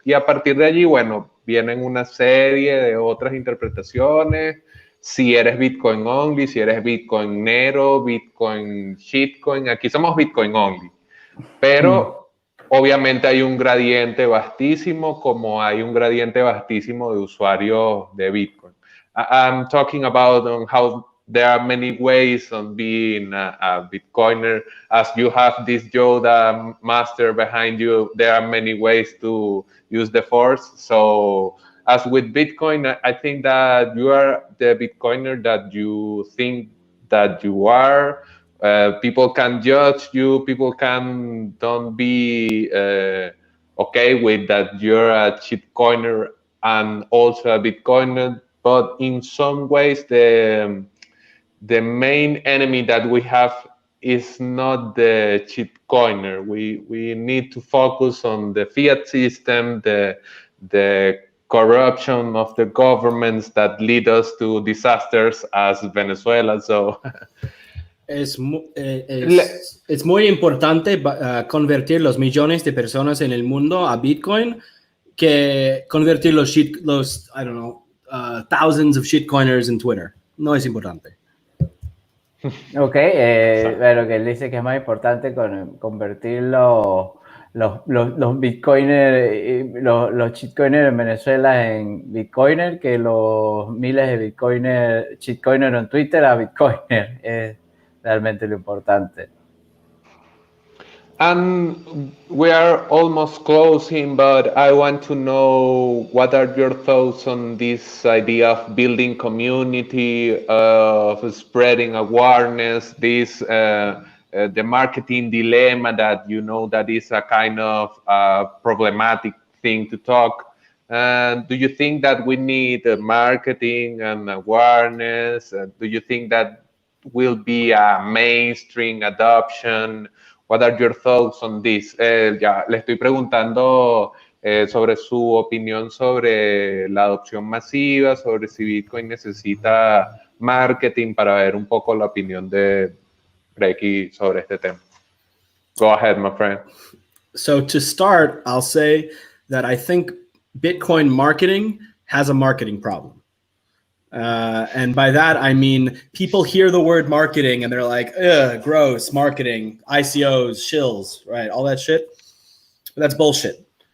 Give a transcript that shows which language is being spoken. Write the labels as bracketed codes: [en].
[es] Y a partir de allí, bueno, vienen una serie de otras interpretaciones. Si eres Bitcoin only, si eres Bitcoin Nero, Bitcoin shitcoin, aquí somos Bitcoin only. Pero obviamente hay un gradiente vastísimo, como hay un gradiente vastísimo de usuarios de Bitcoin. [en] I'm talking about how there are many ways on being a Bitcoiner. As you have this Yoda master behind you, there are many ways to use the force. So as with Bitcoin, I think that you are the Bitcoiner that you think that you are. People can judge you. People don't be okay with that you're a shitcoiner and also a Bitcoiner. But in some ways, the main enemy that we have is not the shitcoiner. We need to focus on the fiat system, the corruption of the governments that lead us to disasters as Venezuela. So [es] es muy importante convertir los millones de personas en el mundo a Bitcoin que convertir los [en] I don't know, thousands of shitcoiners [es] en Twitter. No es importante. Ok, pero que él dice que es más importante convertir los bitcoiners, los shitcoiners en Venezuela en bitcoiner que los miles de bitcoiners, shitcoiners en Twitter a bitcoiner. Es realmente lo importante. [en] And we are almost closing, but I want to know what are your thoughts on this idea of building community, of spreading awareness, the marketing dilemma that you know that is a kind of problematic thing to talk. Do you think that we need marketing and awareness? Do you think that will be a mainstream adoption? What are your thoughts on this? [es] Ya le estoy preguntando sobre su opinión sobre la adopción masiva, sobre si Bitcoin necesita marketing, para ver un poco la opinión de Brekkie sobre este tema. [en] Go ahead, my friend. So to start, I'll say that I think Bitcoin marketing has a marketing problem. And by that, I mean, people hear the word marketing and they're like, ugh, gross, marketing, ICOs, shills, right? All that shit. That's bullshit.